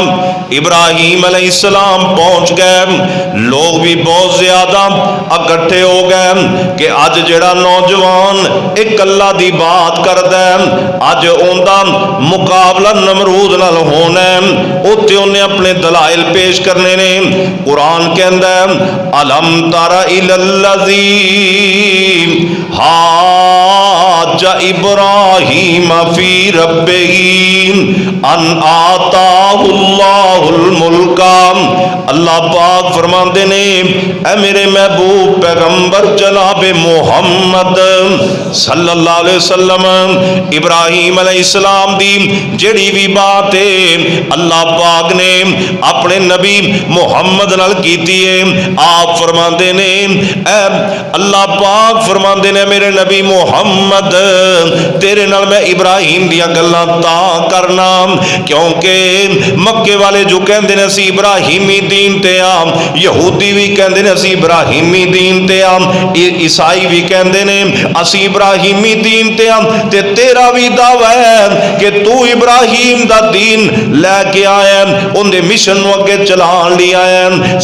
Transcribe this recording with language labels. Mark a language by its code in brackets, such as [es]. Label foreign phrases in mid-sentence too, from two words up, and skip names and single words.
[pa] ਇਬਰਾਹੀਮ ਅਲੈਹਿਸਸਲਾਮ ਪਹੁੰਚ ਗਏ, ਲੋਕ ਵੀ ਬਹੁਤ ਜ਼ਿਆਦਾ ਇਕੱਠੇ ਹੋ ਗਏ ਕਿ ਅੱਜ ਜਿਹੜਾ ਨੌਜਵਾਨ ਇਕ ਅੱਲਾਹ ਦੀ ਬਾਤ ਕਰਦਾ ਹੈ, ਅੱਜ ਉਨ੍ਹਾਂ ਦਾ ਮੁਕਾਬਲਾ ਨਮਰੂਦ ਨਾਲ ਹੋਣਾ ਹੈ, ਉੱਤੇ ਉਨ੍ਹਾਂ ਅਪਣੇ ਦਲਾਇਲ ਪੇਸ਼ ਕਰਨੇ ਨੇ। ਕੁਰਾਨ ਕਹਿੰਦਾ ਹੈ [ar] ألم تر إلى الذي حاج إبراهيم في ربه أن آتاه الله الملك. [pa] ਅੱਲਾਹ ਪਾਕ ਫ਼ਰਮਾਂਦੇ ਨੇ ਐ ਮੇਰੇ ਮਹਿਬੂਬ ਪੈਗ਼ੰਬਰ ਜਨਾਬ मुहम्मद [ar] صلى الله عليه وسلم, [pa] ਇਬਰਾਹੀਮ ਅਲੈਹਿਸਸਲਾਮ ਦੀ ਜਿਹੜੀ ਵੀ ਬਾਤ ਹੈ ਅੱਲਾਹ ਪਾਕ ਨੇ ਅਪਣੇ ਨਬੀ ਮੁਹੰਮਦ ਨਾਲ ਕੀਤੀ ਹੈ। ਆਪ ਫ਼ਰਮਾਂਦੇ ਨੇ ਅੱਲਾਹ ਪਾਕ ਫ਼ਰਮਾਂਦੇ ਨੇ ਮੇਰੇ ਨਬੀ ਮੁਹੰਮਦ ਤੇਰੇ ਨਾਲ ਮੈਂ ਇਬਰਾਹੀਮ ਦੀਆਂ ਗੱਲਾਂ ਤਾਂ ਕਰਨਾ ਕਿਉਂਕਿ ਮੱਕੇ ਵਾਲੇ ਜੋ ਕਹਿੰਦੇ ਨੇ ਅਸੀ ਇਬਰਾਹੀਮੀ ਦੀਨ ਤੇ ਆ, ਯਹੂਦੀ ਵੀ ਕਹਿੰਦੇ ਨੇ ਅਸੀ ਇਬਰਾਹੀਮੀ ਦੀਨ ਤੇ ਆ, ਈਸਾਈ ਵੀ ਕਹਿੰਦੇ ਨੇ ਅਸੀ ਇਬਰਾਹੀਮੀ ਦੀਨ ਤੇ ਆ, ਤੇ ਤੇਰਾ ਵੀ ਦਾਅਵਾ ਹੈ ਕਿ ਤੂੰ ਇਬਰਾਹੀਮ ਦਾ ਦੀਨ ਲੈ ਕੇ ਆਇਆ, ਉਨ੍ਹਾਂ ਦੇ ਮਿਸ਼ਨ ਨੂੰ ਅੱਗੇ ਚਲਾਣ ਲੀ ਆਇਆ।